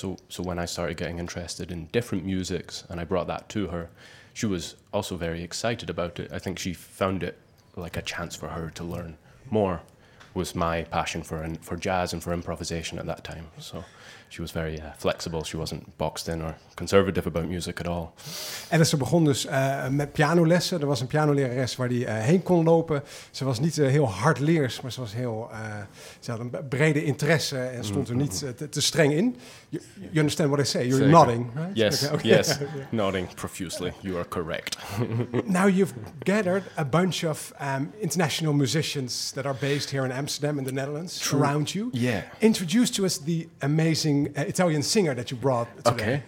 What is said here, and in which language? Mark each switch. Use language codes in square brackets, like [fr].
[en] So when I started getting interested in different musics and I brought that to her, she was also very excited about it. I think she found it like a chance for her to learn more, was my passion for jazz and for improvisation at that time. So she was very flexible. She wasn't boxed in or conservative about music at all. [nl] En ze begon dus met pianolessen. Er was een pianolerares waar die heen kon lopen. Ze was niet heel hardleers, maar ze was heel... ze had een brede interesse en stond er niet te streng in. [en] You understand what I say? You're [nl] Zeker. [en] Nodding, right? Yes, okay. Yes. Nodding profusely. You are correct. Now you've gathered a bunch of international musicians that are based here in Amsterdam in the Netherlands. True. Around you. Yeah. Introduce to us the amazing Italian singer that you brought today.